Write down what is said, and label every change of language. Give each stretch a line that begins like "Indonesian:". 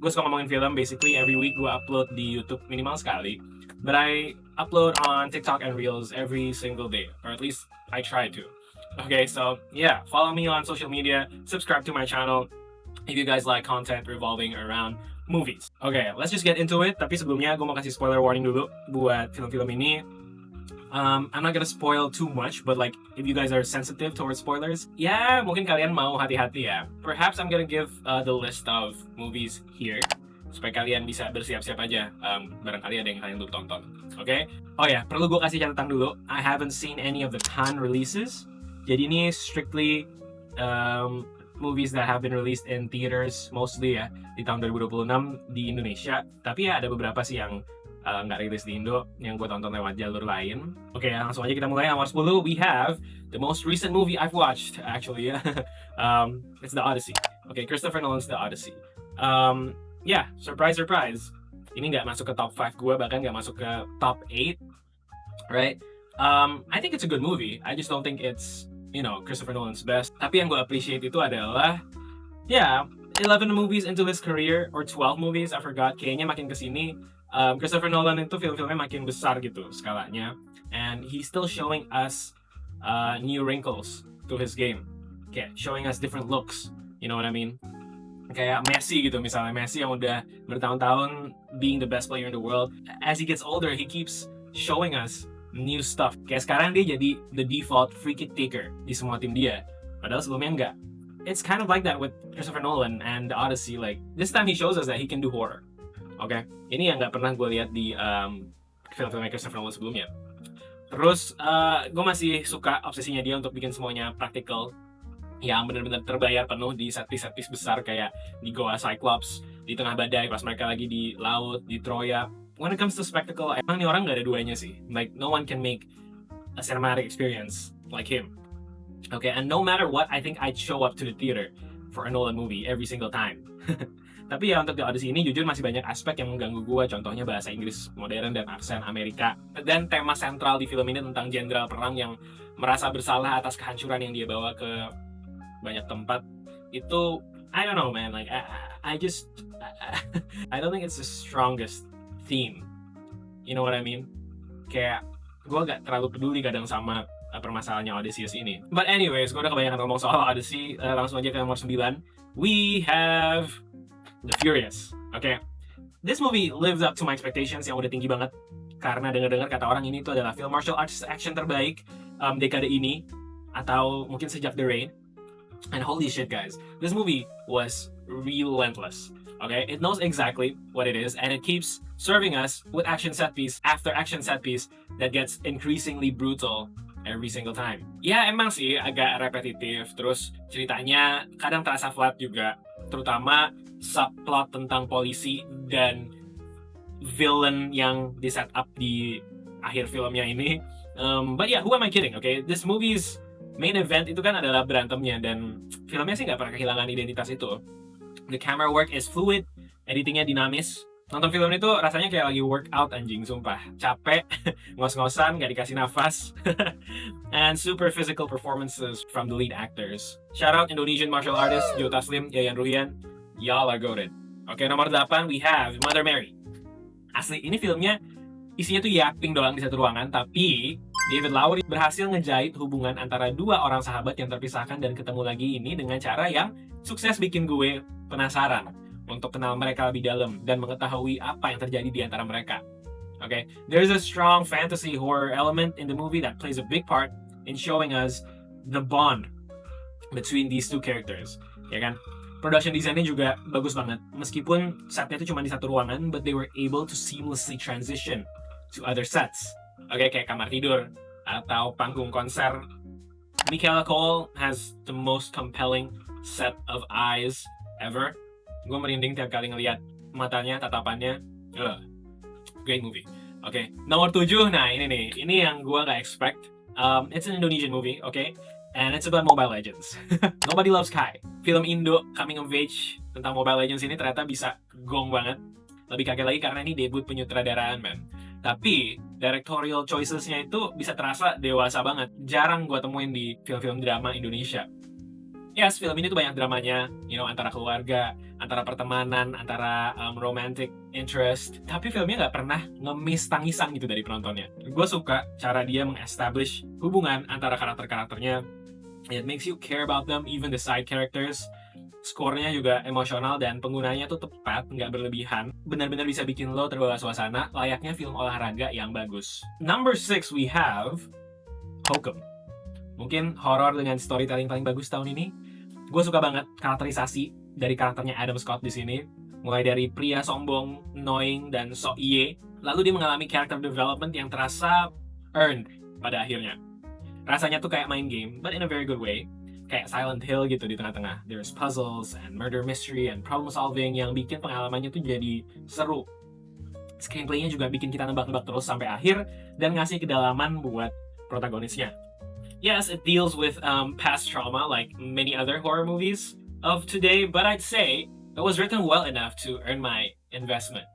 Indonesian: Gue suka ngomongin film,
English: basically every week
Indonesian: gue upload di YouTube minimal sekali.
English: But I upload on TikTok and Reels every single day, or at least I try to. Okay, so yeah, follow me on social media, subscribe to my channel if you guys like content revolving around movies. Okay, let's just get into it.
Indonesian: Tapi sebelumnya gue mau kasih spoiler warning dulu buat film-film ini.
English: I'm not gonna spoil too much, but like if you guys are sensitive towards spoilers,
Indonesian: ya mungkin kalian mau hati-hati ya.
English: Perhaps I'm gonna give the list of movies here
Indonesian: supaya kalian bisa bersiap-siap aja. Barangkali ada yang kalian belum tonton. Okay? Oh ya, perlu gue kasih catatan dulu.
English: I haven't seen any of the Cannes releases.
Indonesian: Jadi ini
English: strictly movies that have been released in theaters mostly
Indonesian: ya di tahun 2026 di Indonesia. Tapi ya ada beberapa sih yang nggak rilis di Indo yang gue tonton lewat jalur lain. Oke, langsung aja kita mulai. Nomor 10
English: we have the most recent movie I've watched actually. It's The Odyssey. Okay, Christopher Nolan's The Odyssey. Yeah, surprise.
Indonesian: Ini nggak masuk ke top 5 gue, bahkan nggak masuk ke top 8, right?
English: I think it's a good movie. I just don't think it's, Christopher Nolan's best.
Indonesian: Tapi yang gue appreciate itu adalah,
English: 11 movies into his career, or 12 movies, I forgot.
Indonesian: Kayaknya makin kesini, Christopher Nolan itu film-filmnya makin besar gitu skalanya.
English: And he's still showing us new wrinkles to his game. Kayak showing us different looks. You know what I mean?
Indonesian: Kayak Messi gitu misalnya.
English: Messi
Indonesian: yang udah bertahun-tahun
English: being the best player in the world. As he gets older, he keeps showing us new stuff.
Indonesian: Kayak sekarang dia jadi
English: the default free kick taker
Indonesian: di semua tim dia. Padahal sebelumnya enggak.
English: It's kind of like that with Christopher Nolan and The Odyssey. Like, this time he shows us that he can do horror. Okay?
Indonesian: Ini yang nggak pernah gue lihat di film-film Christopher Nolan sebelumnya. Terus, gue masih suka obsesinya dia untuk bikin semuanya praktikal, yang benar-benar terbayar penuh di set-piece besar kayak di Goa Cyclops, di tengah badai, pas mereka lagi di laut, di Troya.
English: When it comes to spectacle,
Indonesian: emang nih orang nggak ada duanya sih.
English: Like, no one can make a cinematic experience like him. Okay, and no matter what, I think I'd show up to the theater for a Nolan movie every single time.
Indonesian: Tapi ya untuk The Odyssey ini jujur masih banyak aspek yang mengganggu gue. Contohnya bahasa Inggris modern dan aksen Amerika. Dan tema sentral di film ini tentang jenderal perang yang merasa bersalah atas kehancuran yang dia bawa ke banyak tempat.
English: Itu, I don't know man, like I don't think it's the strongest theme. You know what I mean?
Indonesian: Kayak gue gak terlalu peduli kadang sama permasalahannya Odysseus ini.
English: But anyways,
Indonesian: gue udah kebanyakan ngomong soal Odyssey. Langsung aja ke nomor 9.
English: We have The Furious. Okay. This movie lives up to my expectations
Indonesian: yang udah tinggi banget. Karena dengar-dengar kata orang ini tuh adalah film martial arts action terbaik dekade ini. Atau mungkin sejak The Raid.
English: And holy shit guys, this movie was relentless. Okay, it knows exactly what it is, and it keeps serving us with action set piece after action set piece that gets increasingly brutal every single time.
Indonesian: Ya emang sih agak repetitif, terus ceritanya kadang terasa flat juga, terutama subplot tentang polisi dan villain yang di set up di akhir filmnya ini.
English: But yeah, who am I kidding?
Indonesian: Okay,
English: this movie's main event
Indonesian: itu kan adalah berantemnya, dan filmnya sih nggak pernah kehilangan identitas itu.
English: The camera work is fluid,
Indonesian: editingnya dinamis. Nonton film itu rasanya kayak lagi workout anjing, sumpah. Capek, ngos-ngosan, gak dikasih nafas.
English: And super physical performances from the lead actors. Shout out Indonesian martial artist Joe Taslim, Yayan Ruhian. Y'all are goated.
Indonesian: Oke, nomor 8
English: we have Mother Mary.
Indonesian: Asli, ini filmnya isinya tuh yapping doang di satu ruangan, tapi David Lowery berhasil ngejahit hubungan antara dua orang sahabat yang terpisahkan dan ketemu lagi ini dengan cara yang sukses bikin gue penasaran untuk kenal mereka lebih dalam dan mengetahui apa yang terjadi di antara mereka.
English: Okay, there's a strong fantasy horror element in the movie that plays a big part in showing us the bond between these two characters.
Indonesian: Ya kan? Production design-nya juga bagus banget. Meskipun setnya itu cuma di satu ruangan,
English: but they were able to seamlessly transition to other sets. Oke,
Indonesian: kayak kamar tidur atau panggung konser.
English: Michaela Cole has the most compelling set of eyes ever.
Indonesian: Gue merinding tiap kali ngeliat matanya, tatapannya.
English: Great movie.
Indonesian: Oke, nomor 7. Nah, ini nih. Ini yang gue gak expect.
English: It's an Indonesian movie, okay? And it's about Mobile Legends. Nobody Loves Kai.
Indonesian: Film Indo coming of age tentang Mobile Legends ini ternyata bisa gong banget. Lebih kaget lagi karena ini debut penyutradaraan, man. Tapi directorial choices-nya itu bisa terasa dewasa banget. Jarang gue temuin di film-film drama Indonesia. Yes, film ini tuh banyak dramanya, antara keluarga, antara pertemanan, antara romantic interest. Tapi filmnya nggak pernah nge-miss tangisan gitu dari penontonnya. Gue suka cara dia meng-establish hubungan antara karakter-karakternya. It makes you care about them, even the side characters. Skornya juga emosional dan penggunanya tuh tepat, nggak berlebihan. Benar-benar bisa bikin lo terbawa suasana, layaknya film olahraga yang bagus.
English: Number 6 we have Hokum.
Indonesian: Mungkin horor dengan storytelling paling bagus tahun ini. Gue suka banget karakterisasi dari karakternya Adam Scott di sini. Mulai dari pria sombong, annoying, dan sok iye. Lalu dia mengalami character development yang terasa earned pada akhirnya. Rasanya tuh kayak main game,
English: but in a very good way.
Indonesian: Kayak Silent Hill gitu di tengah-tengah.
English: There's puzzles and murder mystery and problem solving
Indonesian: yang bikin pengalamannya tuh jadi seru. Screenplaynya juga bikin kita nebak-nebak terus sampai akhir dan ngasih kedalaman buat protagonisnya.
English: Yes, it deals with past trauma like many other horror movies of today, but I'd say it was written well enough to earn my investment.